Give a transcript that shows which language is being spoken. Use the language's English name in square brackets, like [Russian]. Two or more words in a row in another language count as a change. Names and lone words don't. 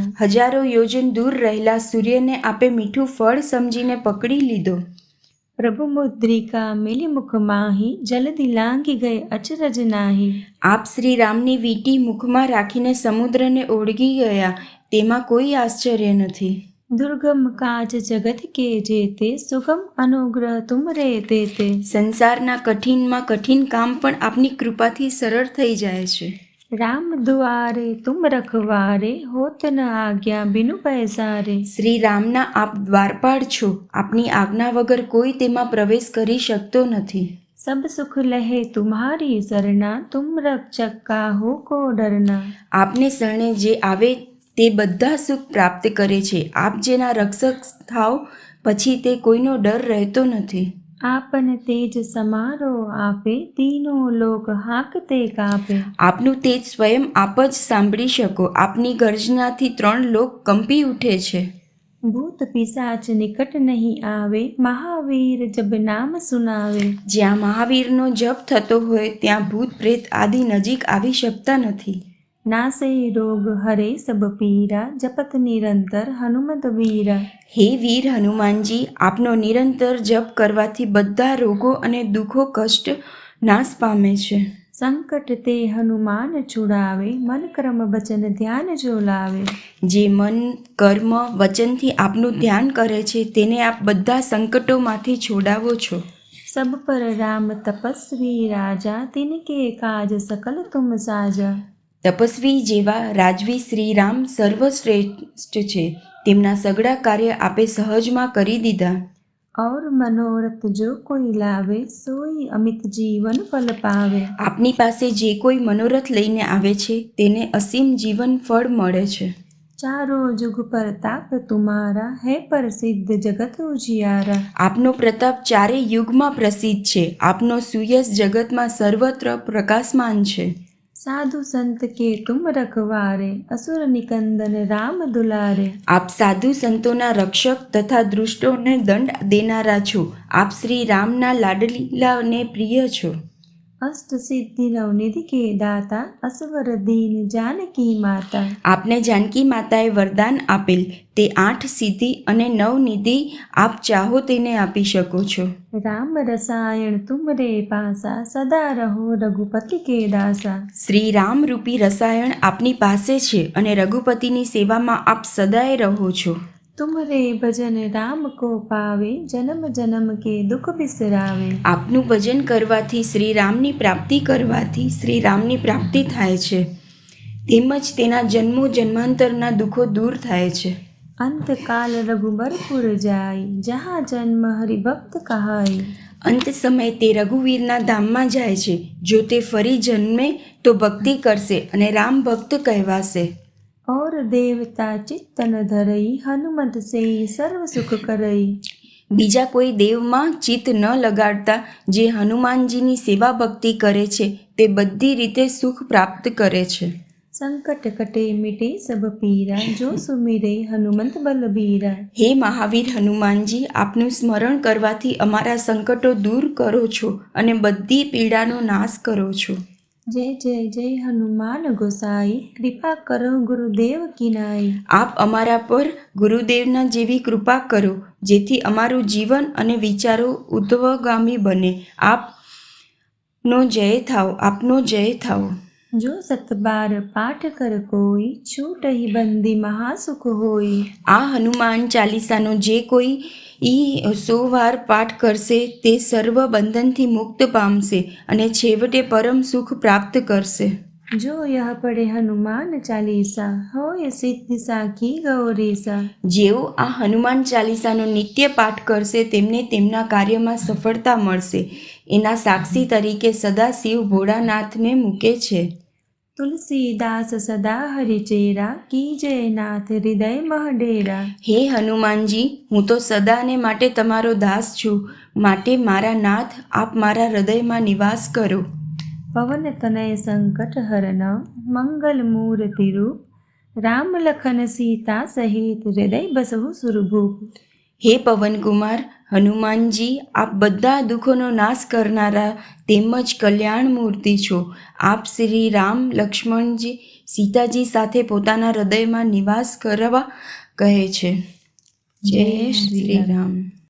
[Gujarati] હજારો યોજન દૂર રહેલા સૂર્યને આપે મીઠું ફળ સમજીને પકડી લીધો. [Awadhi] प्रभु मुद्रिका मिली मुख माही जल्दी लांगी गई अचरज नाही. [Gujarati] આપ શ્રી રામની વીંટી મુખમાં રાખીને સમુદ્રને ઓળગી ગયા તેમાં કોઈ આશ્ચર્ય નથી. [Awadhi] दुर्गम काज जगत के जेते सुगम अनुग्रह तुम रे तेते। [Gujarati] સંસારના કઠિનમાં કઠિન કામ પણ આપની કૃપાથી સરળ થઈ જાય છે. [Awadhi] राम दुआरे तुम रखवारे होत न आज्ञा बिनु पैसारे। [Gujarati] શ્રી રામના આપ દ્વારપાળ છો. આપની આજ્ઞા વગર કોઈ તેમાં પ્રવેશ કરી શકતો નથી. [Awadhi] सब सुख लहे तुम्हारी सरना तुम रक्षक काहू को डरना। [Gujarati] આપને શરણે જે આવે તે બધા સુખ પ્રાપ્ત કરે છે. આપ જેના રક્ષક થાવ પછી તે કોઈનો ડર રહેતો નથી. [Awadhi] आपन तेज समारो आपे तीनों लोक हाकते कापे। [Gujarati] આપનું તેજ સ્વયં આપ જ સાંભળી શકો. આપની ગર્જનાથી 3 લોક કંપી ઉઠે છે. [Awadhi] भूत पिशाच निकट नहीं आवे महावीर जब नाम सुनावे। [Gujarati] જ્યાં મહાવીરનો જપ થતો હોય ત્યાં ભૂત પ્રેત આદિ નજીક આવી શકતા નથી. [Awadhi] नासे रोग हरे सब पीरा जपत निरंतर हनुमत वीरा। [Gujarati] હે વીર હનુમાનજી, આપનો નિરંતર જપ કરવાથી બધા રોગો અને દુઃખો કષ્ટ નાશ પામે છે. [Awadhi] संकट ते हनुमान छुड़ावे मन कर्म वचन ध्यान जो लावे। [Gujarati] જે મન કર્મ વચનથી આપનું ધ્યાન કરે છે તેને આપ બધા સંકટોમાંથી છોડાવો છો. [Awadhi] सब पर राम तपस्वी राजा तिनके काज सकल तुम साजा। [Gujarati] તપસ્વી જેવા રાજવી શ્રી રામ સર્વશ્રેષ્ઠ છે. તેમના સગળા કાર્ય આપે સહજમાં કરી દીધા. [Awadhi] और मनोरथ जो कोई लावे सोई अमित जीवन फल पावे। [Gujarati] આપની પાસે જે કોઈ મનોરથ લઈને આવે છે તેને અસીમ જીવન ફળ મળે છે. [Awadhi] चारों जुग प्रताप तुम्हारा है प्रसिद्ध जगत उजियारा। [Gujarati] આપનો પ્રતાપ ચારે યુગમાં પ્રસિદ્ધ છે. આપનો સુયશ જગતમાં સર્વત્ર પ્રકાશમાન છે. [Awadhi] साधु संत के तुम रखवारे असुर निकंदन राम दुलारे। [Gujarati] આપ સાધુ સંતોના રક્ષક તથા દુષ્ટોને દંડ દેનારા છો. આપ શ્રી રામના લાડલીલાને પ્રિય છો. [Awadhi] अष्ट सिद्धि नवनिधि के दाता असवर दीन जानकी माता। [Gujarati] આપને જાનકી માતાએ વરદાન આપેલ તે 8 સિદ્ધિ અને 9 નિધિ આપ ચાહો તેને આપી શકો છો. [Awadhi] राम रसायन तुम रे पासा सदा रहो रघुपति के दासा। [Gujarati] શ્રી રામ રૂપી રસાયણ આપની પાસે છે અને રઘુપતિની સેવામાં આપ સદાય રહો છો. [Awadhi] तुम रे भजन राम को पावे जन्म जन्म के दुख बिसरावे। [Gujarati] આપનું ભજન કરવાથી શ્રી રામની પ્રાપ્તિ કરવાથી શ્રી રામની પ્રાપ્તિ થાય છે. તેમજ તેના જન્મો જન્માંતરના દુઃખો દૂર થાય છે. [Awadhi] अंत काल रघुबरपुर जाई जहाँ जन्म हरिभक्त कहाई। [Gujarati] અંત સમય તે રઘુવીરના ધામમાં જાય છે. જો તે ફરી જન્મે તો ભક્તિ કરશે અને રામ ભક્ત કહેવાશે. [Awadhi] और देवता चित्तन धरई हनुमत से सर्व सुख करई। [Gujarati] બીજા કોઈ દેવમાં ચિત્ત ન લગાડતા જે હનુમાનજીની સેવા ભક્તિ કરે છે તે બધી રીતે સુખ પ્રાપ્ત કરે છે. [Awadhi] संकट कटे मिटे सब पीरा जो सुमिरे हनुमंत बलबीरा। [Gujarati] હે મહાવીર હનુમાનજી, આપનું સ્મરણ કરવાથી અમારા સંકટો દૂર કરો છો અને બધી પીડાનો નાશ કરો છો. [Awadhi] जय जय जय हनुमान गोसाई कृपा करो गुरुदेव की नाई। [Gujarati] આપ અમારા પર ગુરુદેવના જેવી કૃપા કરો જેથી અમારું જીવન અને વિચારો ઉદ્ધવગામી બને. આપનો જય થાવ, આપનો જય થાવ. [Awadhi] जो सत बार पाठ कर कोई छूट ही बंदी महासुख होई। [Gujarati] આ હનુમાન ચાલીસાનો જે કોઈ 100 વાર પાઠ કરશે તે સર્વ બંધનથી મુક્ત પામશે અને છેવટે પરમ સુખ પ્રાપ્ત કરશે. [Awadhi] जो यह पढ़े हनुमान चालीसा होय सिद्धि साखी गौरीसा। [Gujarati] જેઓ આ હનુમાન ચાલીસાનો નિત્ય પાઠ કરશે તેમને તેમના કાર્યમાં સફળતા મળશે. એના સાક્ષી તરીકે સદા શિવ ભોળાનાથને મૂકે છે. [Awadhi] तुलसीदास सदा हरिचेरा कीजय नाथ हृदय मह डेरा। [Gujarati] હે હનુમાનજી, હું તો સદાને માટે તમારો દાસ છું. માટે મારા નાથ આપ મારા હૃદયમાં નિવાસ કરો. [Awadhi] पवन तनय संकट हरन मंगल मूर्ति रूप राम लखन सीता सहित हृदय बसहु सुरभूप। [Gujarati] હે પવનકુમાર હનુમાનજી, આપ બધા દુઃખોનો નાશ કરનારા તેમજ કલ્યાણ મૂર્તિ છો. આપ શ્રી રામ લક્ષ્મણજી સીતાજી સાથે પોતાના હૃદયમાં નિવાસ કરવા કહે છે. જય શ્રી રામ.